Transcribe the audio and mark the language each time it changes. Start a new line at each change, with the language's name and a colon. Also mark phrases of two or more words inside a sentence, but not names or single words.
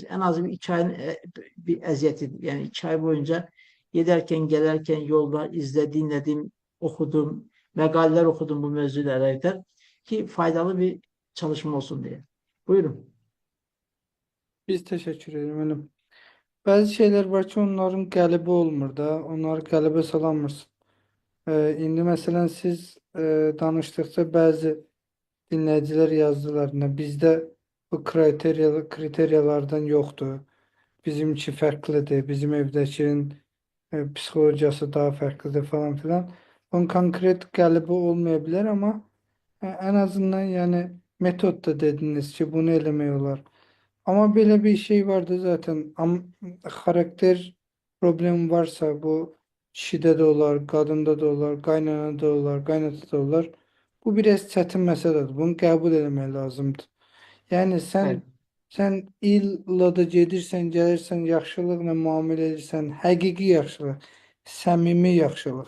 Turkish: En az bir 2 ayın bir eziyeti. Yani 2 ay boyunca giderken, gelirken, yolda dinledim, okudum, makaleler okudum bu mevzulara yeter ki faydalı bir çalışma olsun diye. Buyurun. Biz teşekkür ederim benim.
Azerbaijani: Bazı şeyler var ki onların qələbə olmur da. Onları qələbə salamırsın. İndi məsələn siz danışdıqca bazı dinləyicilər yazdılar. Bizdə bu kriteriyalardan yoxdur. Bizimki fərqlidir. Bizim evdəkinin psixologiyası daha fərqlidir falan filan. Bunun konkret qələbə olmaya bilər amma en azından yani metotda dediniz ki bunu eləmək olar.
Turkish: Ama böyle bir şey vardı zaten. Karakter problemi varsa bu kişide de olar, kadında da olar, qaynanada da olar, qaynatada da olar.
Azerbaijani: Bu biraz çətin məsələdir. Bunu qəbul etmək lazımdır. Yəni
Turkish: Evet.
Azerbaijani: sən illa da gedirsən, gəlirsən, yaxşılıqla müamilə edirsən, həqiqi yaxşılıq, səmimi yaxşılıq.